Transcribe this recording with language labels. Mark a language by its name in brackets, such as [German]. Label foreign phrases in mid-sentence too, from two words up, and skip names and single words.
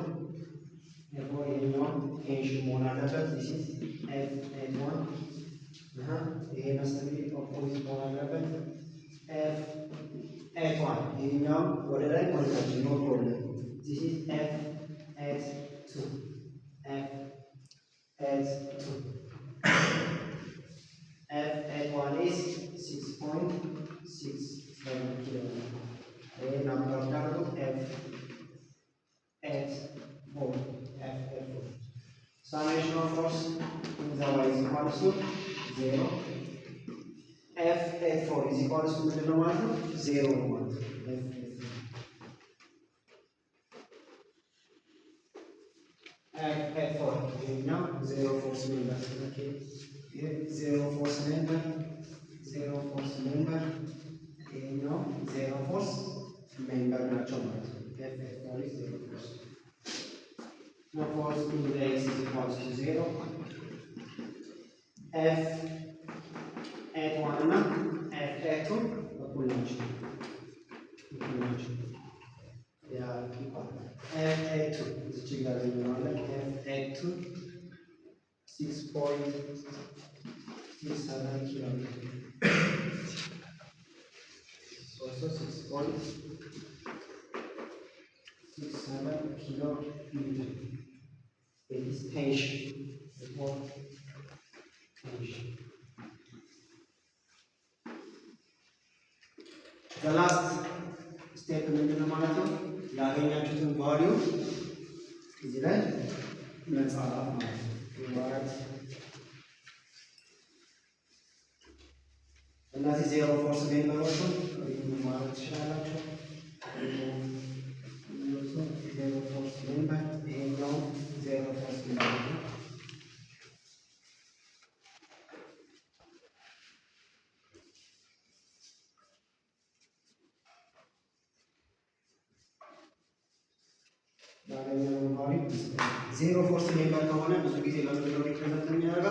[Amharic] ይሄኛው ቴንሽን መሆን አለበት። [English] this is [Amharic] F81 ይሄ መስተንግዶ ኦፖዚት መሆን አለበት። F81 ይሄኛው ወደ ላይ ወደ ታች ነው ፕሮብሌም። [English] this is [Amharic] F82 F81 [English] is 6.67 kilometer. [Amharic] ይሄ ናምበር ዳርጎ [English] F84 Summation of force in the y is equals to 0. F84 is equals to 0 [Amharic] ማለት ነው 0 ማለት ነው። F84 ይሄኛው 0 [English] force member [Amharic] ኦኬ ይሄ 0 [English] force member [Amharic] ይሄኛው 0 [English] force member [Amharic] ናቸው ማለት ነው። [English] F84 is 0 force. Now force in the x is equals to 0. [Amharic] F81 እና F82 እኩል ናቸው። F82 እዚች ጋር እንሆናለን። F82 6.67 ኪሎ ሜትር 6.67 ኪሎ ሜትር [English] It is tension. The last step [Amharic] ምንድን ነው ማለት ነው? ያገኛችሁትን ቫልዩ እዚህ ላይ መጻፍ ማለት ነው። እነዚህ [English] zero force [Amharic] ሜምበሮችን ማለት ትችላላችሁ። [English] zero force member [Amharic] ይሄኛው [English] zero force member [Amharic] ነው። [English] zero force member [Amharic] ከሆነ ብዙ ጊዜ ለምንድን ነው ሪፕሬዘንት የሚያደርገው?